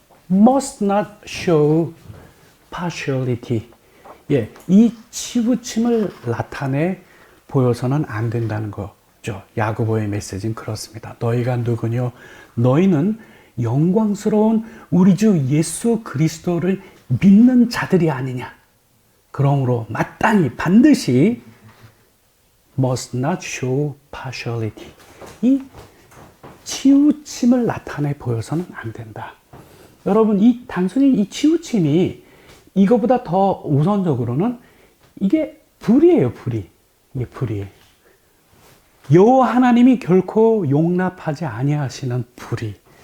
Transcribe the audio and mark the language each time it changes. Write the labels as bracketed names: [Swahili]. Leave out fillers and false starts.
[English] Must not show partiality. [Korean] 예, 이 치우침을 나타내 보여서는 안 된다는 거죠. 야고보의 메시지는 그렇습니다. 너희가 누구뇨? 너희는 영광스러운 우리 주 예수 그리스도를 믿는 자들이 아니냐. 그러므로 마땅히 반드시 [English] must not show partiality. [Korean] 이 치우침을 나타내 보여서는 안 된다. 여러분, 단순히 이 치우침이 이거보다 더 우선적으로는 이게 불이에요, 불이. 이게 불이에요. 여호와 하나님이 결코 용납하지 아니하시는 불이.